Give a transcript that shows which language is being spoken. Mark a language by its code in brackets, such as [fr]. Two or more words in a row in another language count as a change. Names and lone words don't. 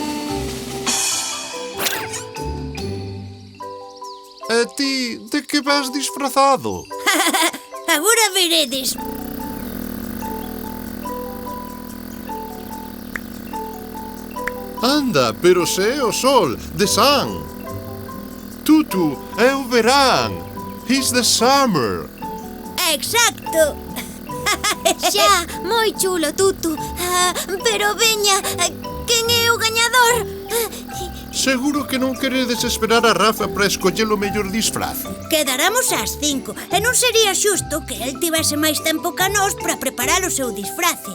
[gl] A ti, de que vas disfrazado? Agora veredes. Anda, pero se é o sol, [en] the sun. Tutu, [gl] é o verán. [en] It's the summer. [gl] Exacto. Xa, moi chulo, Tutu. Pero veña, quen é o gañador? Seguro que non queredes esperar a Rafa para escoller o mellor disfraz. Quedaramos ás 5 e non sería xusto que el tivese máis tempo ca nós para preparar o seu disfrace.